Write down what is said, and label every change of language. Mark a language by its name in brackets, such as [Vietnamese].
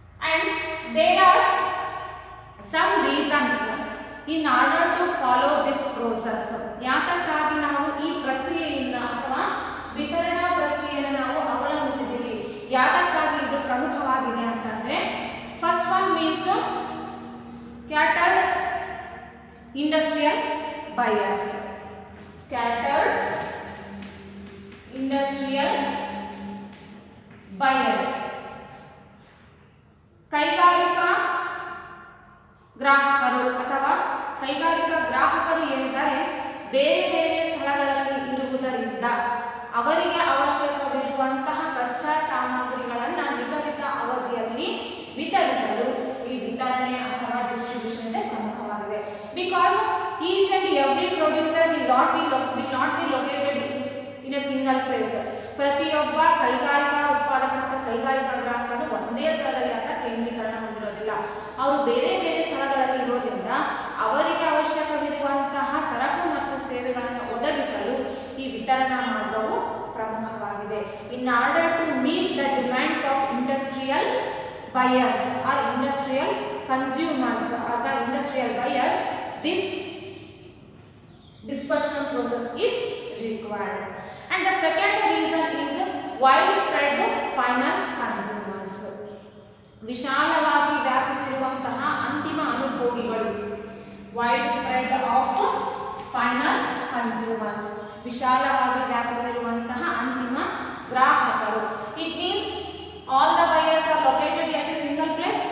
[English] And there are some reasons in order to follow this process. [Kannada] ಯಾತಕ್ಕಾಗಿ ನಾವು ಈ ಪ್ರಕ್ರಿಯೆಯಿಂದ ಅಥವಾ ವಿತರಣಾ ಪ್ರಕ್ರಿಯೆಯನ್ನು ನಾವು ಅವಲಂಬಿಸಿದ್ದೀವಿ, ಯಾತಕ್ಕಾಗಿ ಇದು ಪ್ರಮುಖವಾಗಿದೆ ಅಂತಂದ್ರೆ, [English] First one means scattered industrial buyers. Scattered industrial buyers [Kannada] ಕೈಗಾರಿಕಾ ಗ್ರಾಹಕರು ಅಥವಾ ಕೈಗಾರಿಕಾ ಗ್ರಾಹಕರು ಏನಿದ್ದಾರೆ ಬೇರೆ ಬೇರೆ ಸ್ಥಳಗಳಲ್ಲಿ ಇರುವುದರಿಂದ ಅವರಿಗೆ ಅವಶ್ಯಕವಿರುವಂತಹ ಕಚ್ಚಾ ಸಾಮಗ್ರಿಗಳನ್ನು ನಿಗದಿತ ಅವಧಿಯಲ್ಲಿ ವಿತರಿಸಲು ಈ ವಿತರಣೆ ಅಥವಾ ಡಿಸ್ಟ್ರಿಬ್ಯೂಷನ್ ಪ್ರಮುಖವಾಗಿದೆ. [English] Because each and every producer will not be located in a single place. [Kannada] ಪ್ರತಿಯೊಬ್ಬ ಕೈಗಾರಿಕಾ ಉತ್ಪಾದಕ ಮತ್ತು ಕೈಗಾರಿಕಾ ಗ್ರಾಹಕರು ಒಂದೇ ಸ್ಥಳದಲ್ಲಿ ಅಂತ ಕೇಂದ್ರೀಕರಣ ಹೊಂದಿರೋದಿಲ್ಲ. ಅವರು ಬೇರೆ ಬೇರೆ ಸ್ಥಳಗಳಲ್ಲಿ ಇರೋದ್ರಿಂದ ಅವರಿಗೆ ಅವಶ್ಯಕವಿರುವಂತಹ ಸರಕು ಮತ್ತು ಸೇವೆಗಳನ್ನು ಒದಗಿಸಲು ಈ ವಿತರಣಾ ಮಾರ್ಗವು ಪ್ರಮುಖವಾಗಿದೆ. [English] In order to meet the demands of industrial buyers or industrial consumers or the industrial buyers, this dispersion process is required. And the second reason is widespread final consumers. [Kannada] ವಿಶಾಲವಾಗಿ ವ್ಯಾಪಿಸಿರುವಂತಹ ಅಂತಿಮ ಅನುಭೋಗಿಗಳು. [English] widespread of final consumers, [Kannada] ವಿಶಾಲವಾಗಿ ವ್ಯಾಪಿಸಿರುವಂತಹ ಅಂತಿಮ ಗ್ರಾಹಕರು. [English] It means all the buyers are located at a single place.